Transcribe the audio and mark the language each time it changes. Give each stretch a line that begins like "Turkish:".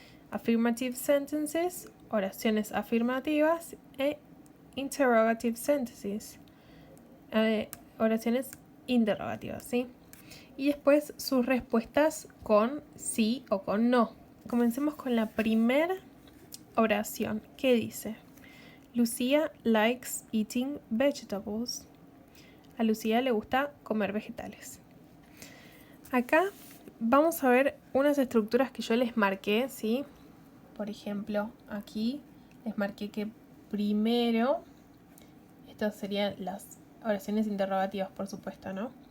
English: Affirmative sentences,
Spanish: oraciones afirmativas e
English: interrogative sentences,
Spanish: oraciones interrogativas, ¿sí? Y después sus respuestas con sí o con no. Comencemos con la primera oración. ¿Qué dice?
English: Lucía likes eating vegetables.
Spanish: A Lucía le gusta comer vegetales. Acá vamos a ver unas estructuras que yo les marqué, ¿sí? Por ejemplo, aquí les marqué que primero, estas serían las oraciones interrogativas, por supuesto, ¿no?